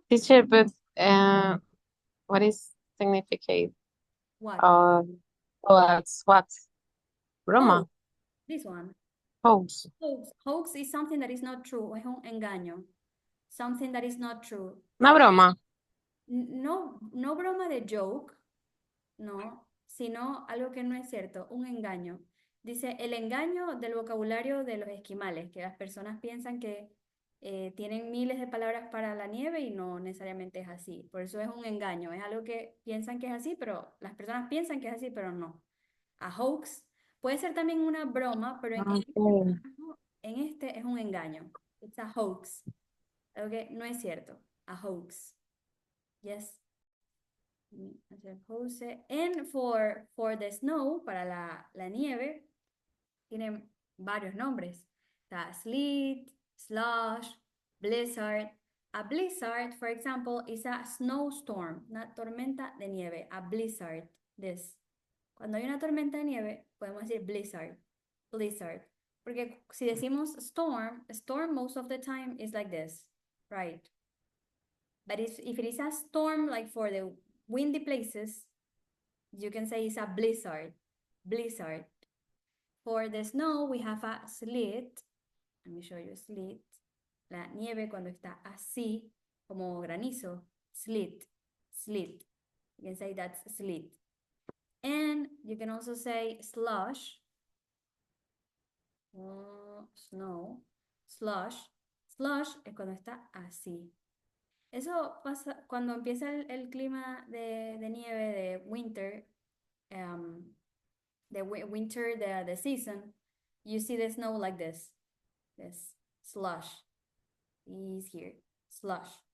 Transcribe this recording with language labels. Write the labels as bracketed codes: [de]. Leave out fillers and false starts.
[en] Teacher, but what is significate? what? What? Broma. Oh, this one. Hoax. Hoax. Hoax is something that is not true. [es] Es un engaño. [en] Something that is not true. [es] Una broma. No, no broma de joke, no, sino algo que no es cierto, un engaño. Dice, el engaño del vocabulario de los esquimales, que las personas piensan que tienen miles de palabras para la nieve y no necesariamente es así. Por eso es un engaño, es algo que piensan que es así, pero las personas piensan que es así, pero no. A hoax puede ser también una broma, pero Okay. en este es un engaño. [en] It's a hoax. [es] Algo que no es cierto. [en] A hoax. Yes. [es] Hacer pose. [en] And for the snow, [es] para la nieve, tienen varios nombres. Está sleet, slush, blizzard. [en] A blizzard, for example, is a snowstorm, [es] una tormenta de nieve. [en] A blizzard, this. [es] Cuando hay una tormenta de nieve, podemos decir blizzard, blizzard. Porque si decimos [en] storm, storm most of the time is like this, right? But if it is a storm, like for the windy places, you can say it's a blizzard, blizzard. For the snow, we have a sleet. Let me show you sleet. [es] La nieve cuando está así, como granizo, sleet, sleet. [en] You can say that's sleet. And you can also say slush, snow, slush. [es] Slush es cuando está así. Eso pasa cuando empieza el clima de nieve, de [en] winter, the season, you see the snow like this slush is here, slush.